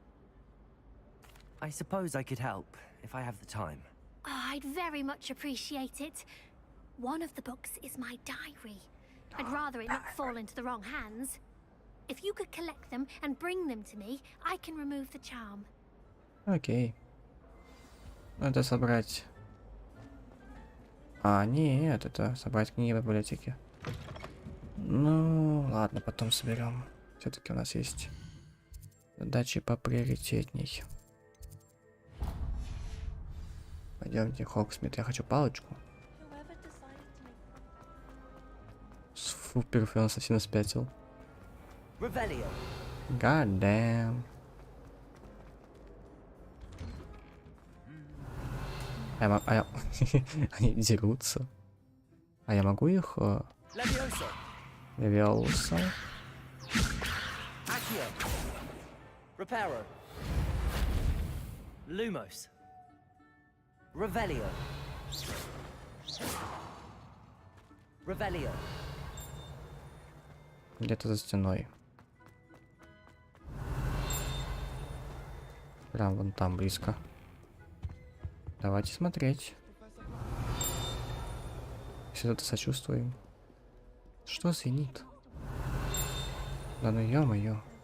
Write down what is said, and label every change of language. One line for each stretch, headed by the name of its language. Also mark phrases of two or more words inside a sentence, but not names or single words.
English: I suppose I could help, if I have the time. Oh, I'd very much appreciate it. One of the books is my diary. I'd rather it not fall into the wrong hands. If you could collect them and bring them to me, I can remove the charm.
Russian: Окей. Надо собрать... А, нет, это собрать книги в библиотеке. Ну, ладно, потом соберем. Все-таки у нас есть задачи поприоритетней. Пойдемте, Хоксмит, я хочу палочку. Фу, первый он совсем спятил.
Latin: Revelio.
English: God damn.
Russian: Они дерутся. А я могу их...
Latin: Levioso.
Russian: Левиоса?
Latin: Accio. Reparo. Lumos. Revelio. Revelio.
Russian: Где-то за стеной. Прям вон там близко. Давайте смотреть. Что-то сочувствуем. Что звенит? Да ну ё-моё.